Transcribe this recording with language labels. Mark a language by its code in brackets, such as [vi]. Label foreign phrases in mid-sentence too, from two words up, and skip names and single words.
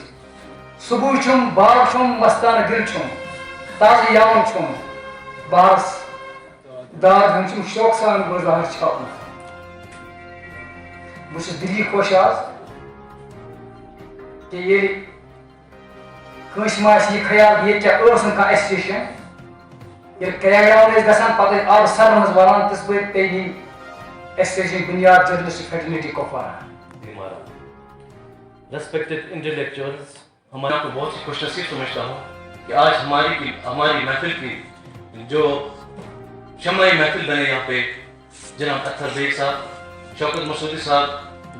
[ks] صُبح چھُم باغ چھُم مستانہٕ دِل چھُم تازٕ یاوُن چھُم بہارَس داد ہن چھُم شوقہٕ سان گُلزار چھاپُن. بہٕ چھُس دِلی خۄش آز کہ ییٚلہِ کٲنٛسہِ ما آسہِ یہِ خیال ییٚتہِ کیٛاہ ٲس نہٕ کانٛہہ ایسوسیشن ییٚلہِ کریک ڈاوُن ٲسۍ گژھان پتہٕ ٲسۍ آبہٕ سرن منٛز والان تِژھ پٲٹھۍ پیٚیہِ یِم ایسوسیشن بُنیاد [en] journalist fraternity [ks] کپوارہ. [en] respected intellectuals, [ur] ہمارے آپ کو بہت ہی خوش نصیب سمجھتا ہوں کہ آج ہماری محفل کی جو شمعی محفل بنے یہاں پہ جناب اطہر بیگ صاحب، شوکت مسعودی صاحب